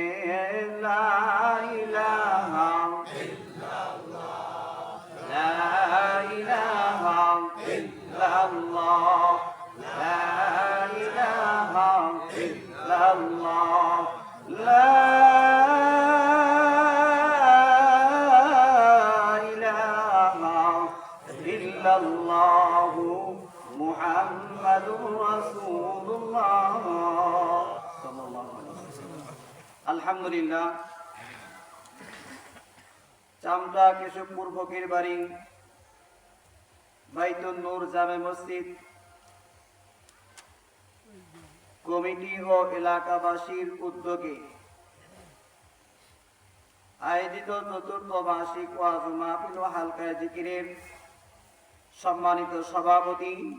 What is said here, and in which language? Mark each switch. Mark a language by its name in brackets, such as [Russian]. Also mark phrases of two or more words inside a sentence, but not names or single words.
[Arabic] لا الہ الا اللہ، لا الہ الا اللہ، لا الہ الا اللہ، لا الہ الا اللہ محمد رسول اللہ صلی اللہ علیہ وسلم. [Bangla] আলহামদুলিল্লাহ, চামড়া কেশবপুর ফকির বাড়ি বাইতুন নূর জামে মসজিদ কমিটি ও এলাকাবাসীর উদ্যোগে আয়োজিত চতুর্থ বার্ষিক ওয়াজ মাহফিল ও হালকা জিকিরের সম্মানিত সভাপতি